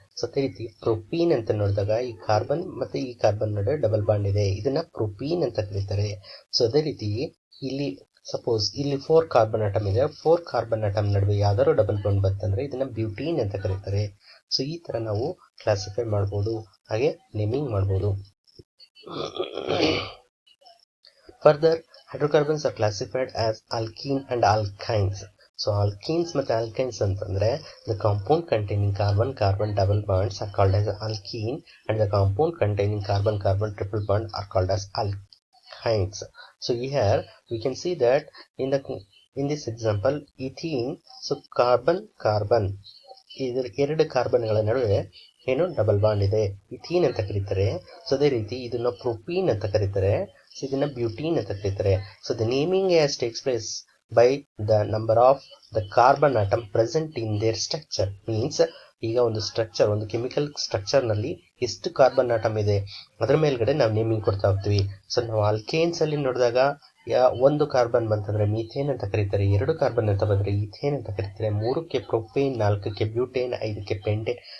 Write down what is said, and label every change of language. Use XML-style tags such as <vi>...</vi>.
<kn>So ಅದೇ ರೀತಿ ಪ್ರೊಪೀನ್ ಅಂತ ನೋಡಿದಾಗ ಈ ಕಾರ್ಬನ್ ಮತ್ತೆ ಈ ಕಾರ್ಬನ್ ನಡುವೆ ಡಬಲ್ ಬಾಂಡ್ ಇದೆ, ಇದನ್ನ ಪ್ರೊಪೀನ್ ಅಂತ ಕರೀತಾರೆ. ಸೊ ಅದೇ ರೀತಿ ಇಲ್ಲಿ ಸಪೋಸ್ ಇಲ್ಲಿ 4 ಕಾರ್ಬನ್ ಆಟಮ್ ಇದೆ, 4 ಕಾರ್ಬನ್ ಆಟಮ್ ನಡುವೆ ಯಾವ್ದಾದ್ರು ಡಬಲ್ ಬಾಂಡ್ ಬಂತಂದ್ರೆ ಇದನ್ನ ಬ್ಯೂಟೀನ್ ಅಂತ ಕರೀತಾರೆ. ಸೊ ಈ ತರ ನಾವು ಕ್ಲಾಸಿಫೈ ಮಾಡಬಹುದು, ಹಾಗೆ ನೇಮಿಂಗ್ ಮಾಡಬಹುದು.</kn> <en>Further, hydrocarbons are classified as alkene and alkynes. So alkenes ಮತ್ತು alkynes ಅಂತಂದ್ರೆ the compound containing carbon-carbon double bonds are called as alkene and the compound containing carbon-carbon triple bond are called as alkynes. So here we can see that in this example ethene, so carbon-carbon</en> <kn>ಇದರ ಎರಡು ಕಾರ್ಬನ್ಗಳ ನಡುವೆ ಏನು double bond ಇದೆ, ಇಥೀನ್ ಅಂತ ಕರೀತಾರೆ. So ಅದೇ ರೀತಿ ಇದನ್ನ ಪ್ರೊಪೀನ್ ಅಂತ ಕರೀತಾರೆ. ಸೊ ಇದನ್ನ ಬ್ಯೂಟೀನ್ ಅಂತ ಕರೀತಾರೆ.</kn> <en>So the naming as takes place by the number of the carbon atom present in their structure.</en> <kn>Means ಈಗ ಒಂದು ಸ್ಟ್ರಕ್ಚರ್, ಒಂದು ಕೆಮಿಕಲ್ ಸ್ಟ್ರಕ್ಚರ್ ನಲ್ಲಿ ಎಷ್ಟು ಕಾರ್ಬನ್ ಆಟಮ್ ಇದೆ ಅದರ ಮೇಲ್ಗಡೆ ನಾವು ನೇಮಿಂಗ್ ಕೊಡ್ತಾ ಹೋಗ್ತೀವಿ. ಸೊ ನಾವು ಆಲ್ಕೇನ್ಸ್ ಅಲ್ಲಿ ನೋಡಿದಾಗ ಒಂದು ಕಾರ್ಬನ್ ಬಂತಂದ್ರೆ ಮೀಥೇನ್ ಅಂತ ಕರೀತಾರೆ, ಎರಡು ಕಾರ್ಬನ್ ಅಂತ ಬಂದ್ರೆ ಈಥೇನ್ ಅಂತ ಕರೀತಾರೆ, 3ಕ್ಕೆ ಪ್ರೊಪೇನ್, 4ಕ್ಕೆ ಬ್ಯೂಟೇನ್, 5ಕ್ಕೆ ಪೆಂಟೇನ್.</kn>